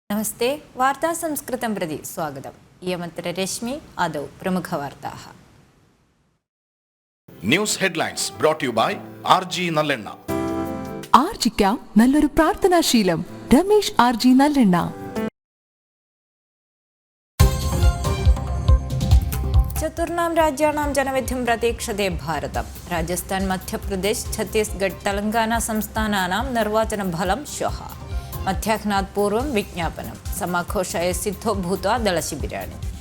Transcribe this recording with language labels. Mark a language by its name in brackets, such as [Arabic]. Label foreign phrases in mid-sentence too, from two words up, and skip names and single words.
[Sanskrit] नमस्ते वार्ता संस्कृतं प्रति स्वागतम् इयमत्र रश्मि आदौ प्रमुखवार्ताः [English] News headlines brought you by ആർജി നല്ലെണ്ണ. [Malayalam] ആർജിക്കാം നല്ലൊരു പ്രാർത്ഥനാശീലം. രമേശ് ആർജി നല്ലെണ്ണ. [Sanskrit] चतुर्णां राज्याणां जनविधिं प्रतीक्षते भारतम्. राजस्थान मध्यप्रदेश छत्तीसगढ़ तेलंगाना संस्थानानां निर्वाचनफलं श्वः. मध्याह्नात् पूर्वं विज्ञापनं. समाघोषाय सिद्धो भूत्वा दलशिबिराणि.